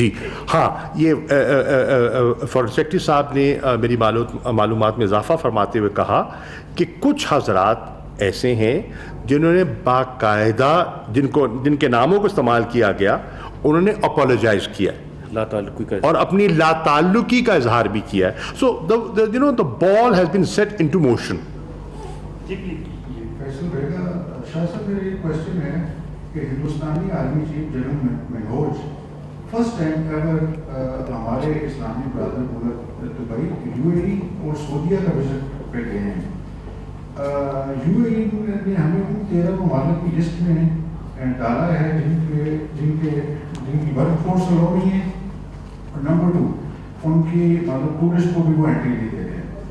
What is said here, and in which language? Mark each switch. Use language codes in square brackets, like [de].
[ur] جی ہاں، یہ foreign secretary صاحب نے میری معلومات میں اضافہ فرماتے ہوئے کہا کہ کچھ حضرات ایسے ہیں جنہوں نے باقاعدہ جن کے ناموں کو استعمال کیا گیا، انہوں نے اپولوجائز کیا لا تعلقی کا اور اپنی لا تعلقی کا اظہار بھی کیا ہے. [en] So the ball has been set into motion. [ur] جی please. Faisal بیگا شاہ صاحب، میرا یہ کوشچن ہے کہ ہندوستانی army chief general Manoj first time ever ہمارے اسلامی برادر ملک دبئی، یو اے ای اور سعودیہ کا وزٹ پہ گئے ہیں. یو اے ای نے ہمیں ان 13 ممالک کی لسٹ میں ڈالا ہے جن کی ورک فورس لو نہیں ہے، اور نمبر 2 ان کی مطلب ٹورسٹ کو بھی وہ انٹری نہیں دے رہے ہیں.